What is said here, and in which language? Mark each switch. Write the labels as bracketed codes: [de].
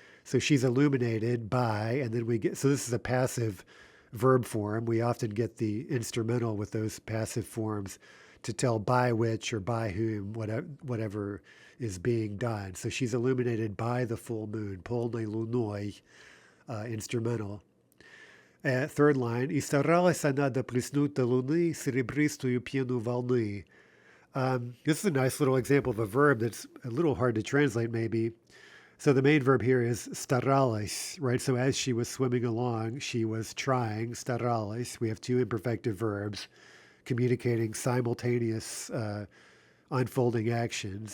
[en] So she's illuminated by, and then so this is a passive verb form. We often get the instrumental with those passive forms to tell by which or by whom, whatever is being done. So she's illuminated by the full moon, [ru] полной луной, [en] instrumental. Third line, [ru] и старалась она доплеснуть до луны серебристую пену волны. [en] This is a nice little example of a verb that's a little hard to translate, maybe. So the main verb here is staralась, right? So as she was swimming along, she was trying, staralась. We have two imperfective verbs communicating simultaneous unfolding actions.